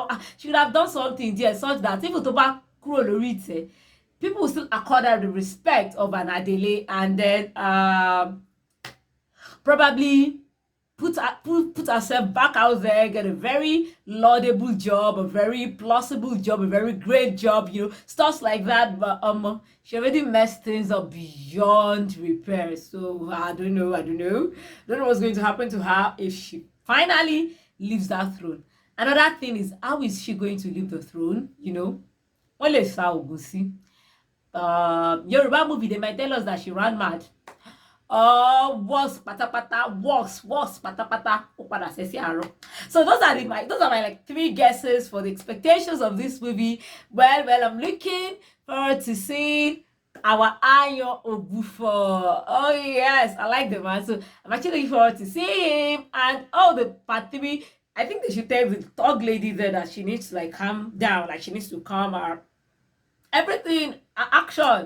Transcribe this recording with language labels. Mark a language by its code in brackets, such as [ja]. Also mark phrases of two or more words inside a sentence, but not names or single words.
[en] She could have done something there such that even to back people will still accord her the respect of an Adele, and then probably put herself back out there, get a very laudable job, a very plausible job, a very great job, stuff like that. But she already messed things up beyond repair. So I don't know what's going to happen to her if she finally leaves that throne. Another thing is, how is she going to leave the throne? You know, [yo] wọ́n lè sa ògùn sí. [en] Yoruba movie, they might tell us that she ran mad. Worse patapata, worse patapata, [yo] ó padà ṣe sí àárọ̀. [en] So those are my like 3 guesses for the expectations of this movie. Well, I'm looking forward to seeing our Ayo Obufo. Oh yes, I like the man. So I'm actually looking forward to seeing him. And the part 3, I think they should tell the thug lady there that she needs to like calm down, like she needs to calm her everything action.